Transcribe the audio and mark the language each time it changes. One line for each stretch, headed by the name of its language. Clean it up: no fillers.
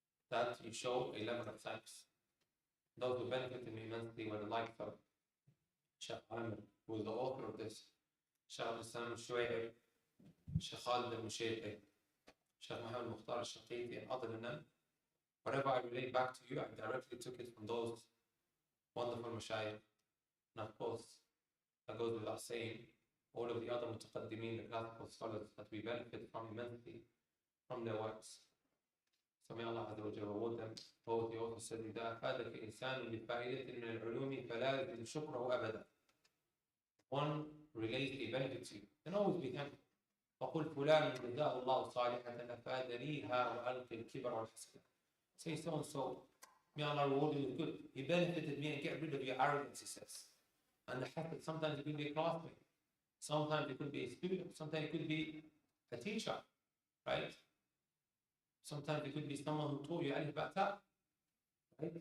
English: That you show a level of thanks. Those who benefited me immensely were the likes of Sheikh Amr, who is the author of this, Sheikh Islam al-Shuayr, Sheikh Khalid al-Mushayqi, Sheikh Muhammad Mukhtar al-Shaqiti, and other than them. Whatever I relate back to you, I directly took it from those wonderful mashayikh. And of course, that goes without saying, all of the other mutaqaddimeen, the classical scholars that we benefit from immensely from their works. So may Allah Azza wa Jalla reward them. Both the author said,
Arabic: إذا أفادك إنسان بفائدة من العلوم فلا يزد شكره أبدا.
English: One relays a benefit to you, then always be thankful.
Arabic: فقل فلان جزاه الله صالحة أفادنيها وألقي الكبر والحسد.
English: Say so and so, may Allah reward you with good. He benefited me and get rid of your arrogance, he says. And the fact that sometimes it could be a classmate, sometimes it could be a student, sometimes it could be a teacher, right? Sometimes it could be someone who taught you alif ba ta, right?